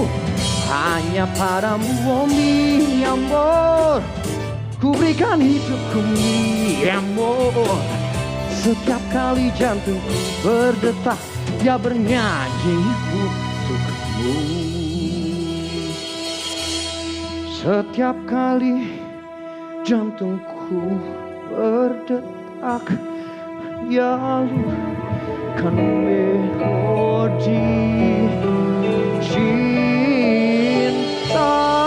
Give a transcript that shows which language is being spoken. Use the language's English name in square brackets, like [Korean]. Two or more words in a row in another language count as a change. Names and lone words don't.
[Indonesian] Hanya padamu oh [Spanish] mi amor, [Indonesian] ku berikan hidupku [Spanish] mi amor. [Indonesian] Setiap kali jantungku berdetak, dia bernyanyi untukmu. Setiap kali jantungku berdetak, ya alurkan melodi cinta.